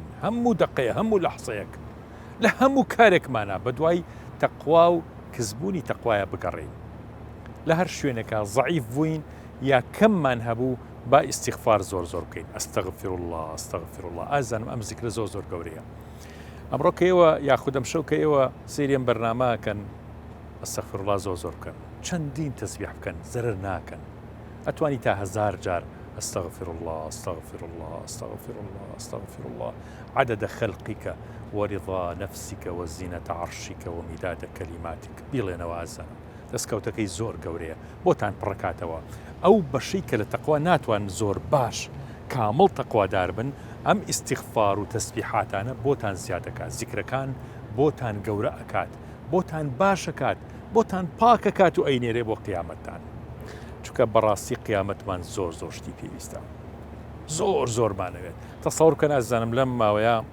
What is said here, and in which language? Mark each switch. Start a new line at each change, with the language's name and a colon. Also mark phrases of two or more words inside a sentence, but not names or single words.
Central Kurdish: هەموو دقەیە هەموو لەحزەیەک لە هەموو کارێکمانە بە دوای تەقوا و کەسبوونی تەقوایە بگەڕین لە هەر شوێنێکە ضعیف بووین یا کەممان هەبوو با ئیستیغفار زۆر بکەین
Arabic: ئەستەغفر الله ئەستەغفر الله
Central Kurdish: ئازانم ئەم زیکرە زۆر گەورەیە ئەمڕۆ کە ئێوە یاخود ئەم شەو کە ئێوە سەیرێن بەرنامەکەن
Arabic: ئەستەغفر الله
Central Kurdish: زۆر بکەن چەندین تەسبیح بکەن زەرر ناکەن ئەتوانی تا 1000 جار
Arabic: أستغفر الله أستغفر الله أستغفر الله أستغفر الله عدد خلقك ورضا نفسك وزينة عرشك ومداد كلماتك
Central Kurdish: بيڵێنەوە ئازانم دەستکەوتەکەی زۆر گەورەیە بۆتان پڕکاتەوە ئەو بەشەی کە لە تەقوا ناتوان زۆر باش کامڵ تەقوادار بن ئەم ئیستیغفار و تەسبیحاتانە بۆتان زیادەکات زیکرەکان بۆتان گەورە ئەکات بۆتان باشەکات بۆتان پاکەکات و ئەینێرێ بۆ قیامەتتان چونکە بەڕاستی قیامەتمان زۆر شتی پێویستە زۆرمانەوێت تەسەوڕ بکەن ئازانم لەم ماوەیە